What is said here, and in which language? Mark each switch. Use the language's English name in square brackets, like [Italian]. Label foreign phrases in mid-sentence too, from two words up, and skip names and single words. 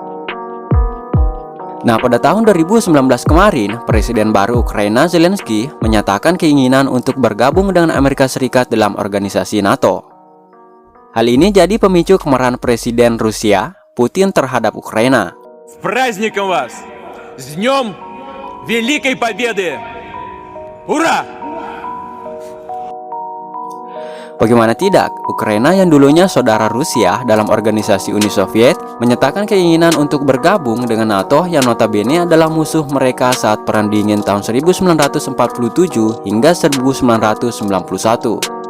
[Indonesian] Nah, pada tahun 2019 kemarin, Presiden baru Ukraina Zelensky menyatakan keinginan untuk bergabung dengan Amerika Serikat dalam organisasi NATO. Hal ini jadi pemicu kemarahan Presiden Rusia, Putin terhadap Ukraina. [Russian] С праздником вас! С днем Великой Победы! Ура! [Indonesian] Bagaimana tidak, Ukraina yang dulunya saudara Rusia dalam organisasi Uni Soviet menyatakan keinginan untuk bergabung dengan NATO yang notabene adalah musuh mereka saat Perang Dingin tahun 1947 hingga 1991.